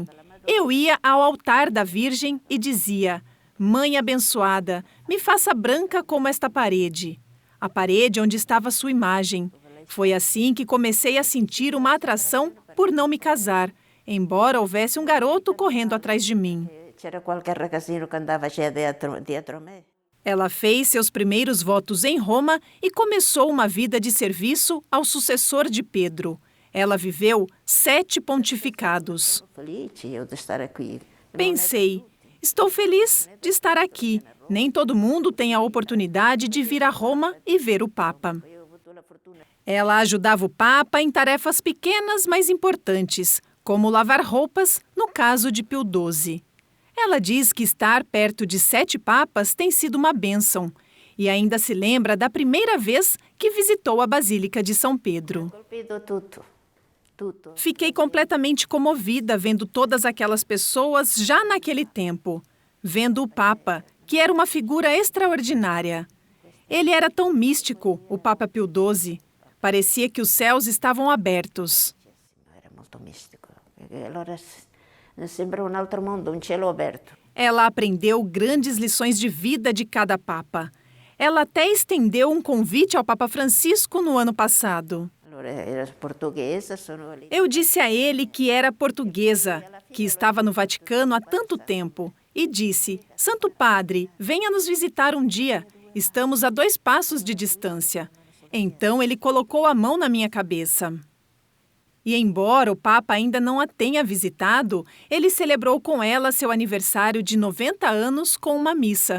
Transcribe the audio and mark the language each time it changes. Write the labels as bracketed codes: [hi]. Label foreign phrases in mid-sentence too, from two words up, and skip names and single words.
[pt] Eu ia ao altar da Virgem e dizia: Mãe abençoada, me faça branca como esta parede. A parede onde estava sua imagem. Foi assim que comecei a sentir uma atração por não me casar, embora houvesse um garoto correndo atrás de mim. [it] C'era qualche ragazzino che andava dietro me. [pt] Ela fez seus primeiros votos em Roma e começou uma vida de serviço ao sucessor de Pedro. Ela viveu 7 pontificados. [it] Felice io di stare qui. [pt] Pensei, estou feliz de estar aqui. Nem todo mundo tem a oportunidade de vir a Roma e ver o Papa. Ela ajudava o Papa em tarefas pequenas, mas importantes, como lavar roupas, no caso de Pio XII. Ela diz que estar perto de 7 papas tem sido uma bênção e ainda se lembra da primeira vez que visitou a Basílica de São Pedro. [it] Colpito tutto. [pt] Fiquei completamente comovida vendo todas aquelas pessoas já naquele tempo, vendo o Papa, que era uma figura extraordinária. Ele era tão místico, o Papa Pio XII. Parecia que os céus estavam abertos. [it] Era molto mistico. Allora sembra [pt] um outro mundo, um [it] cielo aberto. [pt] Ela aprendeu grandes lições de vida de cada Papa. Ela até estendeu um convite ao Papa Francisco no ano passado. [it] Allora era portuguesa, sono lì. [pt] Eu disse a ele que era portuguesa, que estava no Vaticano há tanto tempo, e disse: Santo Padre, venha nos visitar um dia. Estamos a 2 passos de distância. Então ele colocou a mão na minha cabeça. E embora o Papa ainda não a tenha visitado, ele celebrou com ela seu aniversário de 90 anos com uma missa.